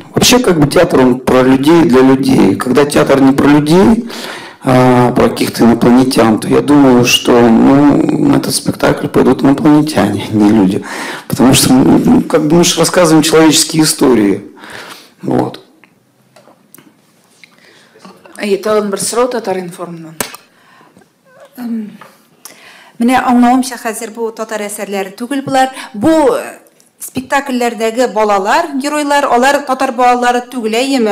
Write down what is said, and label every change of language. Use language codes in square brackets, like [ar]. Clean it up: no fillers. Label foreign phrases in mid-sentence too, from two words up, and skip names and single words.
[ru] Вообще, театр, он про людей, для людей. Когда театр не про людей, а про каких-то инопланетян, то я думаю, что на этот спектакль пойдут инопланетяне, не люди. Потому что мы же рассказываем человеческие истории. Вот. [tt] Тагын бер сорау Татар-информнан. Менә аңлавымча хәзер бу татар әсәрләре түгел булар. Бу спектакльләрдәге балалар, геройлар, алар татар балалары түгел, әйеме?